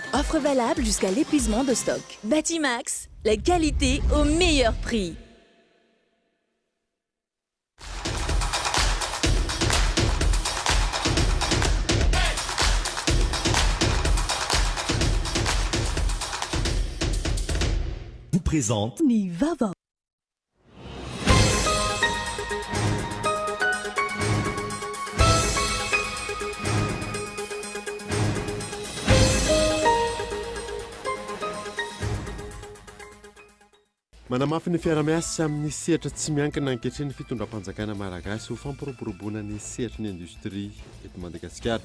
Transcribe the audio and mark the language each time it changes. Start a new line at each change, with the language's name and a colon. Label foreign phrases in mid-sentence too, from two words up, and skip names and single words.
French: Offre valable jusqu'à l'épuisement de stock. Batimax, la qualité au meilleur prix. Vous présente
Malagasy: Ni Vava. Manamafy ny fiara-miasa amin'ny sehatra tsy miankina ankehitriny fitondram-panjakana malagasy ho fampiroboroboana ny sehatry ny indostria eto Madagasikara.